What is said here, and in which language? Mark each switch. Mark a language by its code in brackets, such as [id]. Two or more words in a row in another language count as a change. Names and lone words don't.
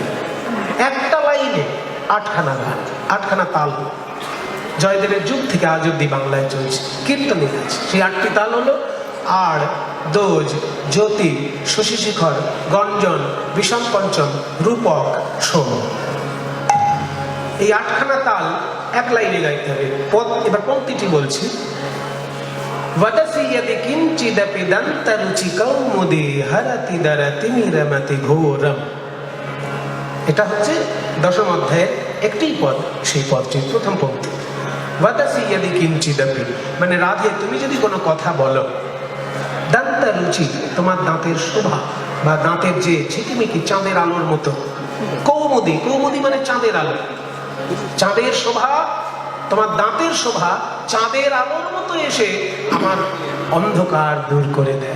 [bn] একটা লাইনে 8খানা গান, 8খানা তাল জয়দেবের যুগ থেকে আজ অব্দি বাংলায় চলছে, কীর্তনে আছে। সেই 8টি তাল হলো আড়, দোজ, জ্যোতি, শশীশেখর, গঞ্জন, বিষম পঞ্চম, রূপক, সোম। এই 8খানা তাল এক লাইনে গাইতে হবে। এবার পংক্তিটি বলছি, [sa] वदसि यदि किंचिदपि दन्तरुचि कौमुदी हरति दरति निरमति घोरम। [bn] এটা হচ্ছে 10ম অধ্যায়ের একটি পদ, সেই পদটির প্রথম পংক্তি। [sa] वदसि यदि किंचिदपि [bn] মানে রাধে তুমি যদি কোনো কথা বলো, দন্তরুচি তোমার দাঁতের শোভা বা দাঁতের যে ঝিকিমিকি চাঁদের আলোর মতো, কৌমুদি, কৌমুদি মানে চাঁদের আলো, চাঁদের শোভা, তোমার দাঁতের শোভা চাঁদের আলোর মতো এসে আমার অন্ধকার দূর করে দেয়।